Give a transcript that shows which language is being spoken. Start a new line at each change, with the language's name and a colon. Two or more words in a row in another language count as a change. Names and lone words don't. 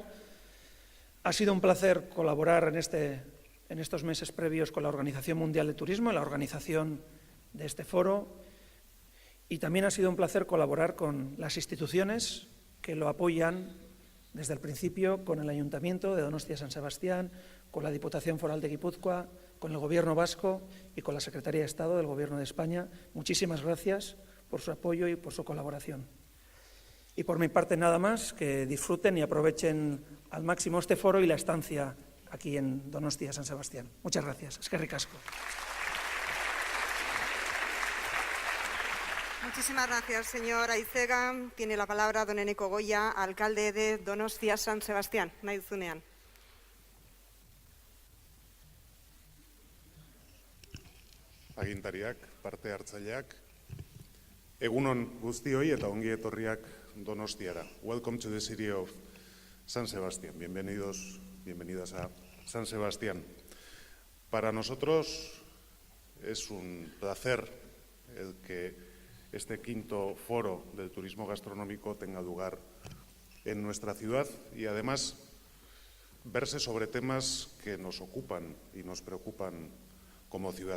Spanish: Ha sido un placer colaborar en estos meses previos con la Organización Mundial de Turismo, la organización de este foro, y también ha sido un placer colaborar con las instituciones que lo apoyan desde el principio, con el Ayuntamiento de Donostia-San Sebastián, con la Diputación Foral de Guipúzcoa, con el Gobierno vasco y con la Secretaría de Estado del Gobierno de España. Muchísimas gracias por su apoyo y por su colaboración. Y por mi parte nada más, que disfruten y aprovechen al máximo este foro y la estancia aquí en Donostia-San Sebastián. Muchas gracias.
Basque: Eskerrik asko.
Spanish: Muchísimas gracias, señor Aizega. Tiene la palabra don Eneko Goya, alcalde de Donostia-San Sebastián.
Basque: Nahi duzunean. Agintariak, parte hartzaileak, egunon guztioi eta ongi etorriak Donostiara.
English: Welcome to the city of San Sebastián.
Spanish: Bienvenidas a San Sebastián. Para nosotros es un placer el que este quinto foro del turismo gastronómico tenga lugar en nuestra ciudad y además verse sobre temas que nos ocupan y nos preocupan como ciudad.